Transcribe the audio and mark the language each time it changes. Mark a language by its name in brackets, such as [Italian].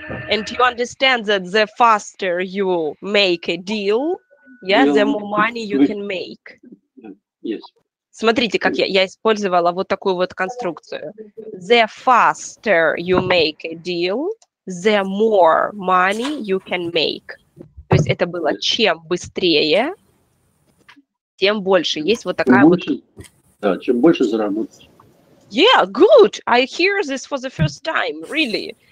[English] And you understand that the faster you make a deal, yeah, the more money you can make. Yes. [Russian] Смотрите, как я использовала вот такую вот конструкцию. [English] The faster you make a deal, the more money you can make. [Russian] То есть это было чем быстрее, тем больше. Есть вот такая вот... Да, чем больше заработать. [English] Yeah, good. I hear this for the first time, really.